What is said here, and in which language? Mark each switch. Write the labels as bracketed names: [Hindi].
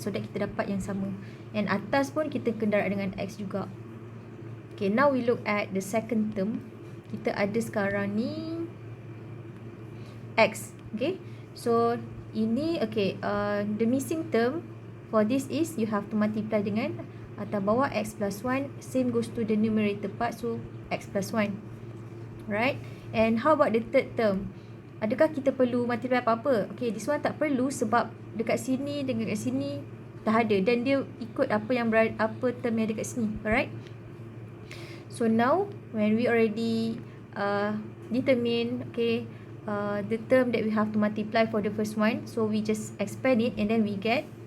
[Malay] So that kita dapat yang sama. And atas pun kita kendarat dengan x juga. [English] Okay, now we look at the second term. [Malay] Kita ada sekarang ni x. [English] Okay, so ini okay, the missing term for this is you have to multiply [Malay] dengan atas bawah [English] x plus 1, same goes to the numerator part, so x plus 1. Right? And how about the third term? [Malay] Adakah kita perlu multiply apa-apa? [English] Okay, this one [Malay] tak perlu sebab dekat sini dengan dekat sini dah ada dan dia ikut apa yang apa term yang ada dekat sini. [English] Alright? So now when we already determine okay the term that we have to multiply for the first one, so we just expand it and then we get